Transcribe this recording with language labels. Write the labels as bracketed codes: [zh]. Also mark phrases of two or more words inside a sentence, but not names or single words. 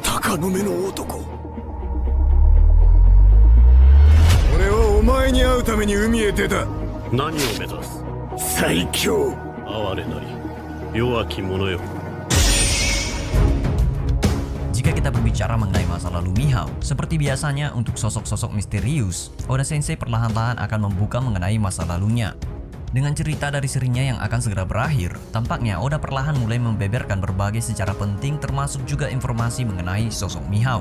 [ja] 赤の目の男。俺はお前に会うために海へ出た。何を目指す？最強。哀れなり弱き者よ。 [id] Jika kita berbicara mengenai masa lalu Mihao, seperti biasanya untuk sosok-sosok misterius, Oda Sensei perlahan-lahan akan membuka mengenai masa lalunya. Dengan cerita dari serinya yang akan segera berakhir, tampaknya Oda perlahan mulai membeberkan berbagai secara penting termasuk juga informasi mengenai sosok Mihao.